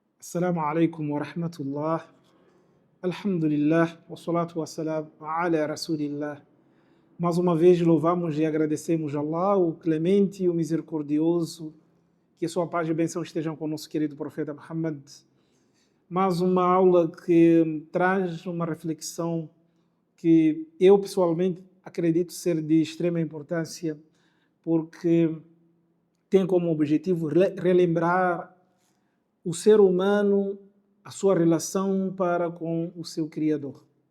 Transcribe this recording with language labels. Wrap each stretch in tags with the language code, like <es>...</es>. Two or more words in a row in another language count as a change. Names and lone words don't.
<ar>السلام عليكم ورحمة الله. الحمد لله والصلاة والسلام على رسول الله.</ar> <pt>Mais uma vez louvamos e agradecemos a Allah, o clemente e o misericordioso, que sua paz e bênção estejam com o nosso querido profeta Muhammad. Mais uma aula que traz uma reflexão que eu pessoalmente acredito ser de extrema importância, porque tem como objetivo relembrar o ser humano, a sua relação para com o seu Criador.</pt>